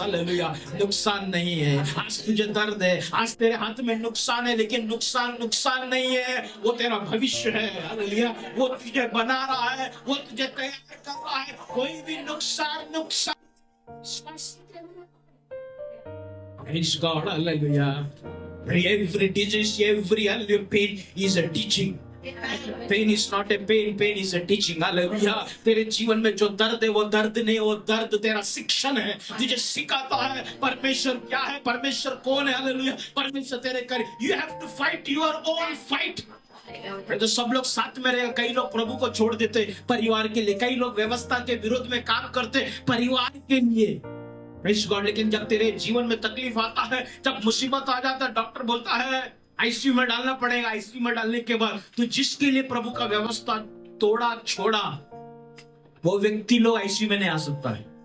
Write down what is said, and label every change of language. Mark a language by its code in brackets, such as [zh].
[hi] Hallelujah, नुकसान नहीं है। आज तुझे दर्द है, आज तेरे हाथ में नुकसान है, लेकिन नुकसान नहीं है, वो तेरा भविष्य है, हालेलुया। वो तुझे बना रहा है, वो तुझे तैयार कर रहा है। कोई भी नुकसान Praise God, hallelujah. [en] Every disease, every pain is a teaching. Pain is not a pain, pain is a teaching, hallelujah. [hi] तेरे जीवन में जो दर्द है वो दर्द नहीं, वो दर्द तेरा शिक्षण है, तुझे सिखाता है परमेश्वर क्या है, परमेश्वर कौन है, हालेलुया। [en] परमेश्वर तेरे कर, you have to fight your own fight. [hi] तो सब लोग साथ में रहे, कई लोग प्रभु को छोड़ देते परिवार के लिए, कई लोग व्यवस्था के विरोध में काम करते परिवार के लिए, प्रेज़ गॉड। लेकिन जब तेरे जीवन में तकलीफ आता है, जब मुसीबत आ जाता है, डॉक्टर बोलता है आईसीयू में डालना पड़ेगा, आईसीयू में डालने के बाद तो जिसके लिए प्रभु का व्यवस्था तोड़ा छोड़ा, वो व्यक्ति लोग आईसीयू में नहीं आ सकता है।